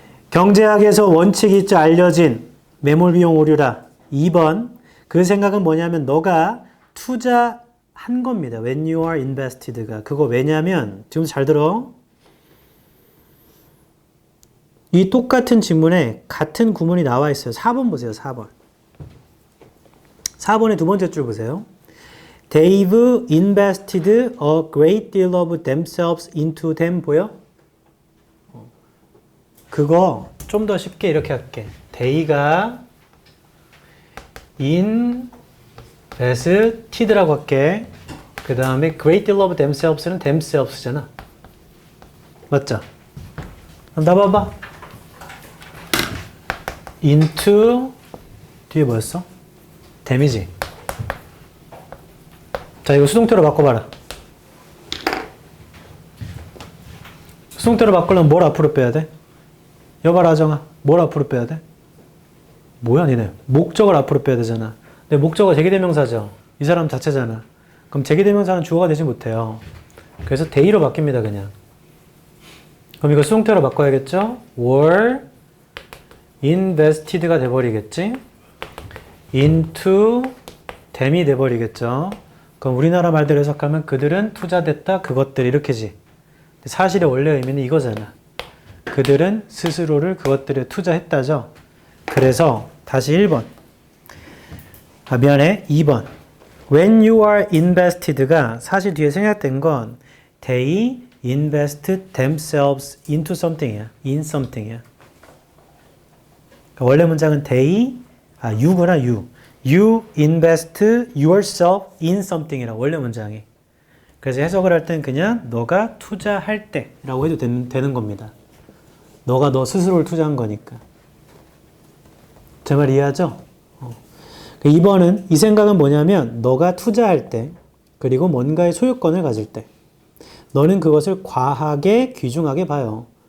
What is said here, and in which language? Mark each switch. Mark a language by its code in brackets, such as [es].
[ko] 경제학에서 원칙이 있자 알려진 매몰 비용 오류라. 2번. 그 생각은 뭐냐면 너가 투자한 겁니다. [en] When you are invested가. [ko] 그거 왜냐면 지금 잘 들어. 이 똑같은 질문에 같은 구문이 나와 있어요. 4번 보세요. 4번. 4번의 두 번째 줄 보세요. [en] They've invested a great deal of themselves into them. [ko] 보여? 그거 좀 더 쉽게 이렇게 할게. They가 invested라고 할게. 그 다음에 great deal of themselves는 themselves잖아. 맞죠? 그럼 나 봐봐. into 뒤에 뭐였어? them이지. 자, 이거 수동태로 바꿔봐라. 수동태로 바꾸려면 뭘 앞으로 빼야 돼? 여봐라, 아정아. 뭘 앞으로 빼야 돼? 뭐야, 니네. 목적을 앞으로 빼야 되잖아. 근데 목적어 제기대명사죠. 이 사람 자체잖아. 그럼 제기대명사는 주어가 되지 못해요. 그래서 they로 바뀝니다, 그냥. 그럼 이거 수동태로 바꿔야겠죠? [en] were invested [ko] 가 돼버리겠지? [en] into them [ko] 이 돼버리겠죠? 그럼 우리나라 말대로 해석하면 그들은 투자됐다, 그것들 이렇게지. 사실의 원래 의미는 이거잖아. 그들은 스스로를 그것들에 투자했다죠. 그래서 다시 1번. 미안해. 2번. [en] When you are invested가 [ko] 사실 뒤에 생략된 건 [en] they invested themselves into something이야. in something이야. [ko] 그러니까 원래 문장은 you구나, you. [en] You invest yourself in something이라 원래 문장이. [ko] 그래서 해석을 할 땐 그냥 너가 투자할 때라고 해도 되는 겁니다. 너가 너 스스로를 투자한 거니까. 제 말 이해하죠? 2번은 이 생각은 뭐냐면 너가 투자할 때 그리고 뭔가의 소유권을 가질 때 너는 그것을 과하게 귀중하게 봐요.